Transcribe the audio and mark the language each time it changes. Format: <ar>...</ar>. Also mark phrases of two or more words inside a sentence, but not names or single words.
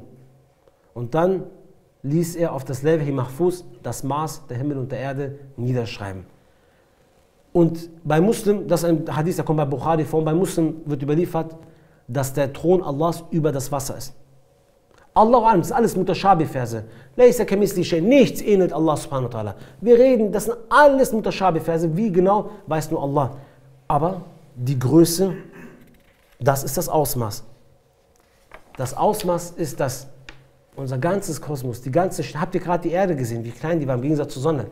<de>Und dann ließ er auf das</de> <ar>لوح محفوظ</ar> <de>das Maß der Himmel und der Erde niederschreiben. Und bei Muslim, das ist ein Hadith, der kommt bei Bukhari vor, bei Muslim wird überliefert, dass der Thron Allahs über das Wasser ist.</de> <ar>الله أعلم,</ar> <de>das ist alles Mutashabi-Verse. Nichts ähnelt Allah</de> <ar>سبحانه وتعالى.</ar> <de>Wir reden, das sind alles Mutashabi-Verse. Wie genau, weiß nur Allah. Aber die Größe, das ist das Ausmaß. Das Ausmaß ist das, unser ganzes Kosmos, habt ihr gerade die Erde gesehen, wie klein die war im Gegensatz zur Sonne?</de>